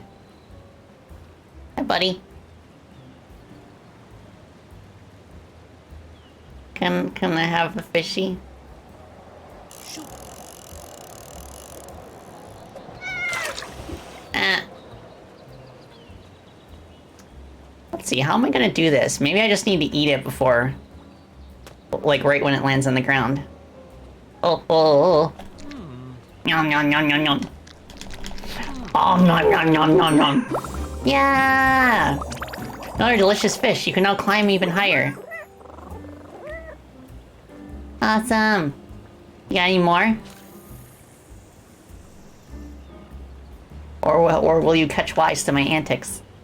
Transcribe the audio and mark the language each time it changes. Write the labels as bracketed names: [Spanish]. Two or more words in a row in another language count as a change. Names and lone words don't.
[English] Hi, buddy. Can I have the fishy? Let's see, how am I gonna do this? Maybe I just need to eat it before, like right when it lands on the ground. Oh. Yum, yum, yum, yum, yum. Oh, nom, nom, nom, nom, nom. Yeah! Another delicious fish. You can now climb even higher. Awesome. You got any more? Or will you catch wise to my antics?